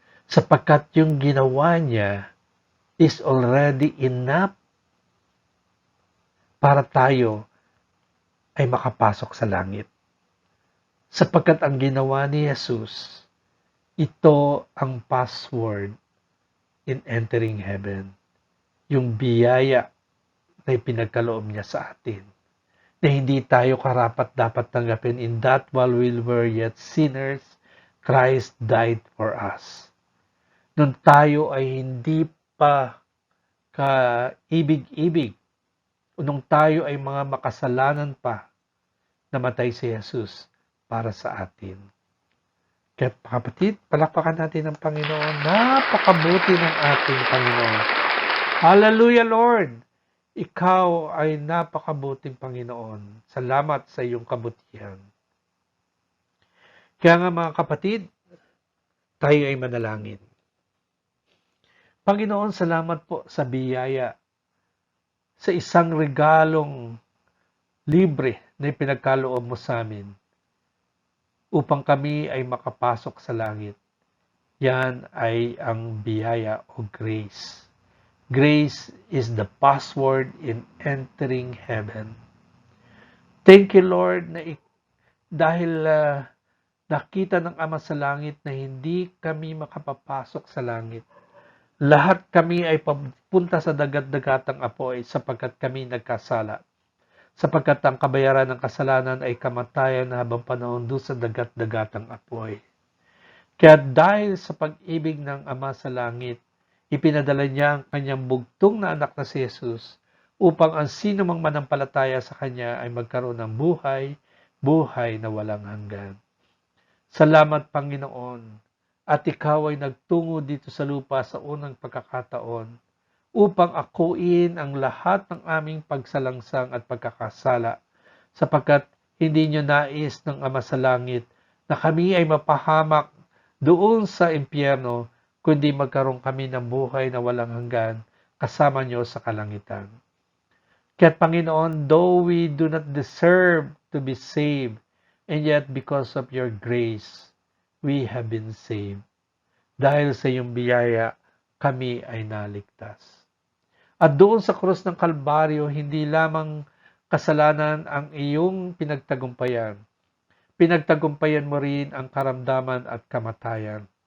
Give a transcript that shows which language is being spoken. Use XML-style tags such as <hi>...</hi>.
<tl>Sapagkat yung ginawa niya is already enough para tayo ay makapasok sa langit. Sapagkat ang ginawa ni Jesus, ito ang password in entering heaven. Yung biyaya na ipinagkaloob niya sa atin. Na hindi tayo karapat-dapat tanggapin.</tl> <en>In that while we were yet sinners, Christ died for us.</en> <tl>Nung tayo ay hindi pa kaibig-ibig, nung tayo ay mga makasalanan pa, namatay si Jesus para sa atin. Kaya kapatid, palakpakan natin ang Panginoon. Napakabuti ng ating Panginoon. Hallelujah, Lord! Ikaw ay napakabuting Panginoon. Salamat sa iyong kabutihan. Kaya nga mga kapatid, tayo ay manalangin. Panginoon, salamat po sa biyaya, sa isang regalong libre na ipinagkaloob mo sa amin upang kami ay makapasok sa langit. Yan ay ang biyaya o grace.</tl> <en>Grace is the password in entering heaven.</en> <tl>Thank you, Lord, na dahil nakita ng Ama sa langit na hindi kami makapapasok sa langit. Lahat kami ay papunta sa dagat-dagatang apoy sapagkat kami nagkasala. Sapagkat ang kabayaran ng kasalanan ay kamatayan na habang panahon doon sa dagat-dagatang apoy. Kaya dahil sa pag-ibig ng Ama sa langit, ipinadala niya ang kanyang bugtong na anak na si Jesus upang ang sino mang manampalataya sa kanya ay magkaroon ng buhay na walang hanggan. Salamat, Panginoon, at ikaw ay nagtungo dito sa lupa sa unang pagkakataon upang akuin ang lahat ng aming pagsalangsang at pagkakasala sapagkat hindi niyo nais ng Ama sa langit na kami ay mapahamak doon sa impyerno, kundi magkaroon kami ng buhay na walang hanggan kasama nyo sa kalangitan.</tl> <en>Kaya't Panginoon, though we do not deserve to be saved, and yet because of your grace, we have been saved.</en> <tl>Dahil sa iyong biyaya, kami ay naligtas. At doon sa krus ng Kalbaryo, hindi lamang kasalanan ang iyong pinagtagumpayan. Pinagtagumpayan mo rin ang karamdaman at kamatayan.</tl>